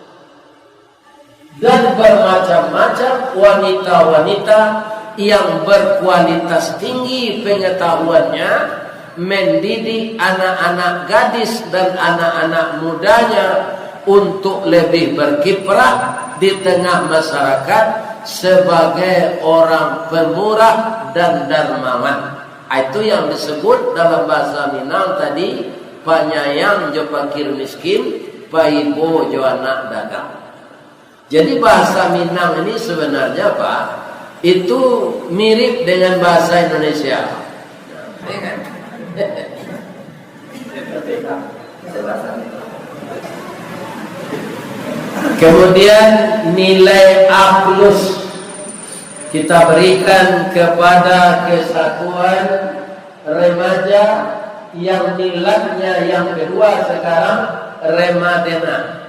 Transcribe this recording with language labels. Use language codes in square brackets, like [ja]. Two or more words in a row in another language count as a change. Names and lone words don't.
[id] Dan bermacam-macam wanita-wanita yang berkualitas tinggi pengetahuannya mendidik anak-anak gadis dan anak-anak mudanya untuk lebih berkiprah di tengah masyarakat sebagai orang pemurah dan dermawan. Itu yang disebut dalam bahasa Minang tadi, [min] panyayang jo pakir miskin, paibo jo anak dagang. [id] Jadi bahasa Minang ini sebenarnya Pak, itu mirip dengan bahasa Indonesia. Kemudian nilai A+ kita berikan kepada kesatuan remaja yang nilainya yang kedua sekarang Ramadena.